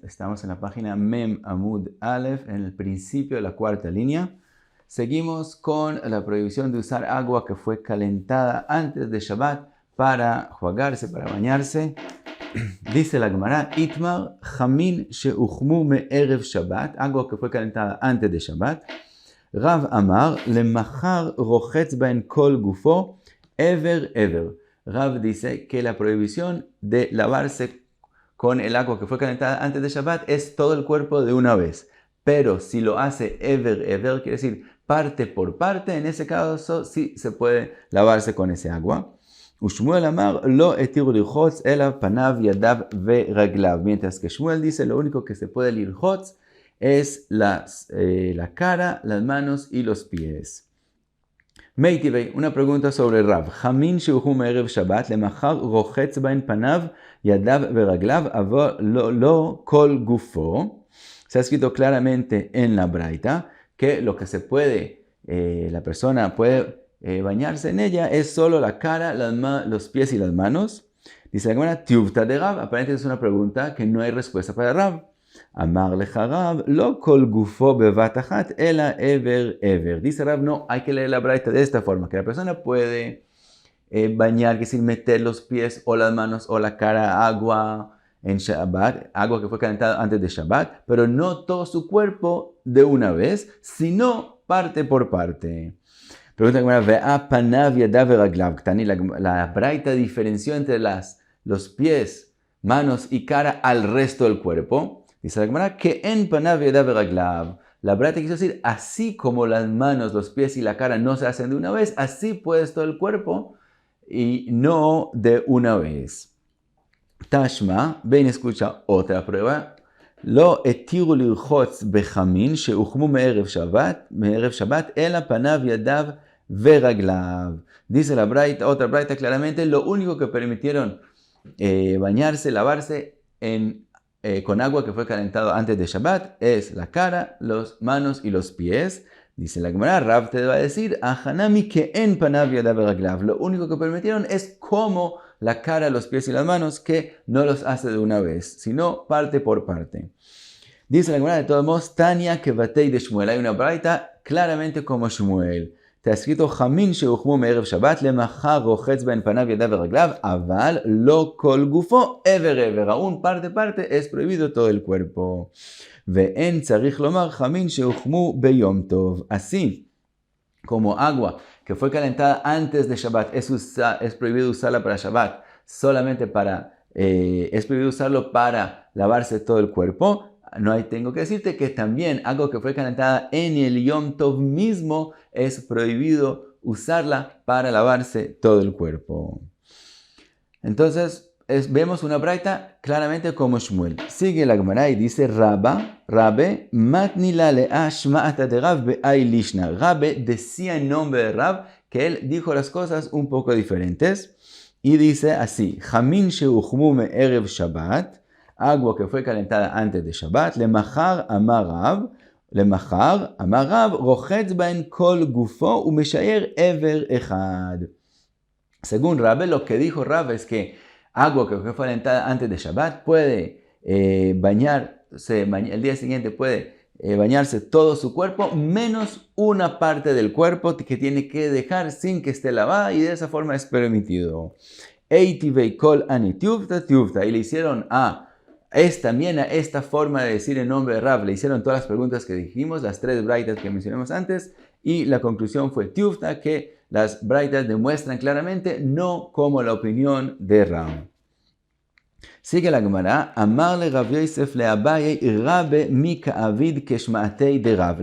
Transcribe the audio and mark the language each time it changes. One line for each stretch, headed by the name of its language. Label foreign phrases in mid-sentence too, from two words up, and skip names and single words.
Spanish: Estamos en la página Mem Amud Aleph, en el principio de la cuarta línea. Seguimos con la prohibición de usar agua que fue calentada antes de Shabbat para jugarse, para bañarse. Dice la Gemara,
Hebrew: איתמר חמין שהוחמו מערב שבת,
Spanish: agua que fue calentada antes de Shabbat.
Hebrew: רב אמר למחר רוחץ בהן כל גופו אבר.
Spanish: Rav dice que la prohibición de lavarse con el agua que fue calentada antes de Shabbat es todo el cuerpo de una vez. Pero si lo hace ever, quiere decir parte por parte, en ese caso sí se puede lavarse con ese agua.
Hebrew: שמואל אמר לא התירו לרחוץ אלא פניו ידיו ורגליו.
Spanish: Mientras que Shmuel dice lo único que se puede lirchotz es la cara, las manos y los pies. Meitivei, una pregunta sobre Rav.
Hebrew: חמין שהוחמו מערב שבת למחר רוחץ בהן פניו ידיו ורגליו אבל לא כל גופו.
Spanish: Se ha escrito claramente en la Braita que lo que se puede, la persona puede bañarse en ella es solo la cara, los pies y las manos. Dice la Gemara,
Aramaic: תיובתא דרב.
Spanish: Aparentemente es una pregunta que no hay respuesta para Rav.
Hebrew: אמר לך רב לא כל גופו בבת אחת אלא אבר.
Spanish: Dice Rav, no, hay que leer la Braita de esta forma, que la persona puede bañar, que es decir, meter los pies o las manos o la cara agua en Shabbat, agua que fue calentada antes de Shabbat, pero no todo su cuerpo de una vez, sino parte por parte. Pregunta que vea
Hebrew: פניו ידיו ורגליו.
Spanish: La Braita diferenció entre los pies, manos y cara al resto del cuerpo. Dice la Gemara que en
Hebrew: פניו ידיו ורגליו.
Spanish: La Braita quiso decir, así como las manos, los pies y la cara no se hacen de una vez, así puedes todo el cuerpo y no de una vez. Tashma, ven, escucha otra prueba.
Hebrew: לא התירו לרחוץ בחמין שהוחמו מערב שבת אלא פניו ידיו ורגליו.
Spanish: Dice la Braita, otra Braita claramente, lo único que permitieron bañarse, lavarse con agua que fue calentado antes de Shabbat es la cara, las manos y los pies. Dice la Gemara, Rav te va a decir,
Hebrew: הכא נמי כעין פניו ידיו ורגליו.
Spanish: Lo único que permitieron es como la cara, los pies y las manos, que no los hace de una vez, sino parte por parte. Dice la Gemara, de todos modos,
Aramaic: תניא כוותיה דשמואל.
Spanish: Hay una Braita claramente como Shmuel. Está escrito,
Hebrew: חמין שהוחמו מערב שבת למחר רוחץ בהן פניו ידיו ורגליו אבל לא כל גופו אבר.
Spanish: Aún parte es prohibido todo el cuerpo.
Hebrew: ואין צריך לומר חמין שהוחמו ביום טוב.
Spanish: Así como agua que fue calentada antes de Shabbat es prohibido usarla para Shabbat, solamente es prohibido usarlo para lavarse todo el cuerpo. Tengo que decirte que también algo que fue calentada en el Yom Tov mismo es prohibido usarla para lavarse todo el cuerpo. Entonces, vemos una Braita claramente como Shmuel. Sigue la Gemara y dice,
Aramaic: רבה מתני לה לשמעתא דרב בהאי לישנא.
Spanish: Rabbe decía en nombre de Rav que él dijo las cosas un poco diferentes. Y dice así,
Hebrew: חמין שהוחמו מערב שבת,
Spanish: agua que fue calentada antes de Shabbat,
Hebrew: למחר אמר רב רוחץ בהן כל גופו ומשייר אבר אחד.
Spanish: Según Rabbe, lo que dijo Rabbe es que agua que fue calentada antes de Shabbat puede bañarse, el día siguiente puede bañarse todo su cuerpo, menos una parte del cuerpo que tiene que dejar sin que esté lavada, y de esa forma es permitido.
Aramaic: איתיביה כל הני תיובתא.
Spanish: Y le hicieron también a esta forma de decir en nombre de Rav, le hicieron todas las preguntas que dijimos, las tres braitas que mencionamos antes, y la conclusión fue tiuvta, que las braitas demuestran claramente no como la opinión de Rav. Sigue la Gemara,
Aramaic: אמר ליה רב יוסף לאביי רבה מי קא עביד כשמעתיה דרב.